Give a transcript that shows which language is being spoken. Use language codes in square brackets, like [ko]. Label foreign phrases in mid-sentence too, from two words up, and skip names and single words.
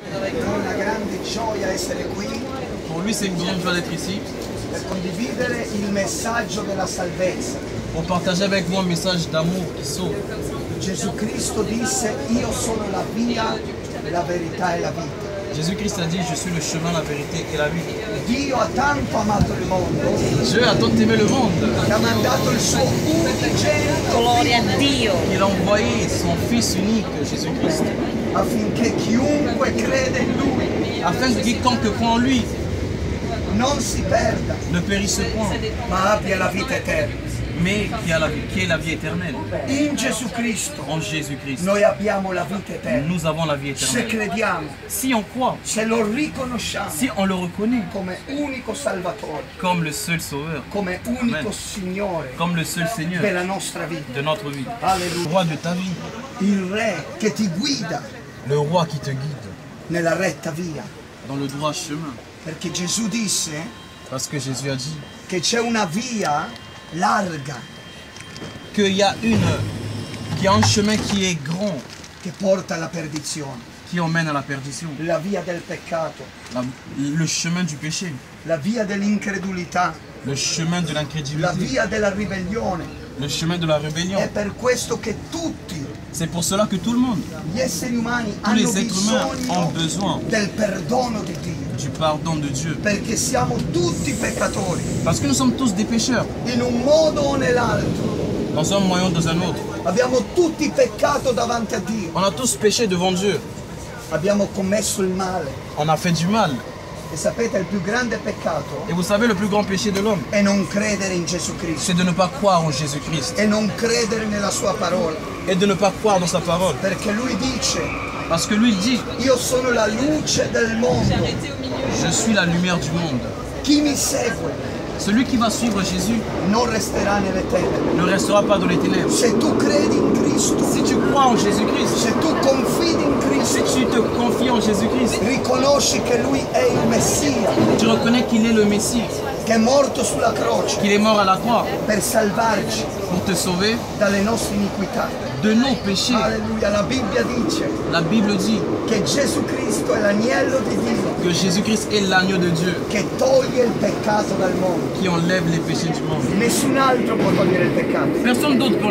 [it] una grande gioia essere qui [fr] Pour lui, c'est une grande joie d'être ici, [it] per condividere il messaggio della salvezza. [fr] pour partager avec vous un message d'amour qui sauve. [it] Gesù Cristo disse: io sono la via, la verità e la vita. [fr] Jésus-Christ a dit, je suis le chemin, la vérité et la vie. [it] Dio ha tanto amato il mondo [fr] Dieu a tant aimé le monde [it] che ha mandato il suo unigenito Gloria a Dio. [fr] qu'il a envoyé son Fils unique, Jésus-Christ, [it] affinché chiunque crede in Lui [fr] afin que quiconque croit en lui [it] non si perda, [fr] ne périsse point, [it] ma abbia la vita eterna. [fr] mais qui ait la vie éternelle. [it] In Gesù Cristo [fr] En Jésus-Christ, [it] noi abbiamo la vita eterna. [fr] nous avons la vie [it] Se [fr] éternelle. [it] crediamo, [fr] Si on croit, [it] se lo riconosciamo [fr] si on le reconnaît [it] come unico Salvatore, [fr] comme le seul Sauveur, [it] come unico Amen. Signore [fr] comme le seul Seigneur [it] della nostra vita. [fr] de notre vie, le Alleluia. roi de ta vie, [it] Il Re che ti guida [fr] le roi qui te guide [it] nella retta via. [fr] dans le droit chemin. [it] Perché Gesù disse [fr] Parce que Jésus a dit [it] che c'è una via larga [fr] qu'il y a un chemin qui est grand, [it] che porta alla perdizione, [fr] qui emmène à la perdition, [it] la via del peccato, [fr] le chemin du péché, [it] la via dell'incredulità, [fr] le chemin de la l'incrédulité, [it] via della ribellione. [fr] le chemin de la rébellion. [it] È per questo che tutti [fr] C'est pour cela que tout le monde, [it] gli esseri umani [fr] tous les [it] hanno [fr] êtres humains ont [it] bisogno [fr] besoin [it] del perdono di Dio, [fr] du pardon de Dieu. [it] perché siamo tutti peccatori, [fr] Parce que nous sommes tous des pécheurs, [it] in un modo o nell'altro. [fr] dans un moyen ou dans un autre. [it] Abbiamo tutti peccato davanti a Dio, [fr] On a tous péché devant Dieu. [it] abbiamo commesso il male. [fr] On a fait du mal. [it] E sapete, il più grande peccato [fr] Et vous savez, le plus grand péché de l'homme, [it] è non credere in Gesù Cristo [fr] c'est de ne pas croire en Jésus-Christ [it] e non credere nella sua parola, [fr] et de ne pas croire dans sa parole. [it] perché lui dice: [fr] Parce que lui, il dit, [it] io sono la luce del mondo, [fr] je suis la lumière du monde. [it] chi mi segue [fr] Celui qui va suivre Jésus [it] non resterà nelle tenebre. [fr] ne restera pas dans les ténèbres. [it] Se tu credi in Cristo, [fr] Si tu crois en Jésus-Christ, [it] se tu confidi in [fr] si [it] Cristo, [fr] tu te confies en Jésus-Christ, [it] riconosci che lui è il Messia, [fr] tu reconnais qu'il est le Messie, [it] che è morto sulla croce [fr] qu'il est mort à la croix [it] per salvarci [fr] pour te sauver [it] dalle nostre iniquità. [fr] de nos péchés. [it] Alleluia, la Bibbia dice [fr] La Bible dit [it] che Gesù Cristo è l'agnello di Dio [fr] que Jésus-Christ est l'agneau de Dieu [it] che toglie il peccato dal mondo. [fr] qui enlève les péchés du monde. [it] Nessun altro può togliere il peccato. [fr] Personne d'autre peut